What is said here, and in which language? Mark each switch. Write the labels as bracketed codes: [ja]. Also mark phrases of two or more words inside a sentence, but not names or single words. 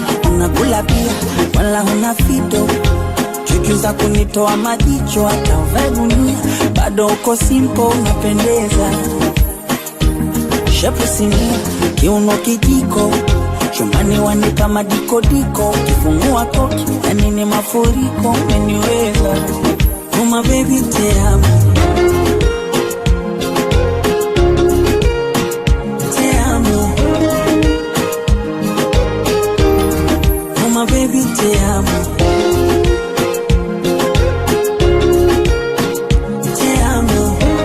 [sw] Unakula pia, wala huna fito, chuchu za kunitoa majicho, hata uvae gunia, bado uko simple, unapendeza. Shepu sinia, kiuno kijiko, chumbani wanipa madikodiko, ukifungua koki, yani ni mafuriko, umeniweza. [en] Oh my baby, [es] te amo. Te amo. [en] Oh my baby, [es] te amo. Te amo.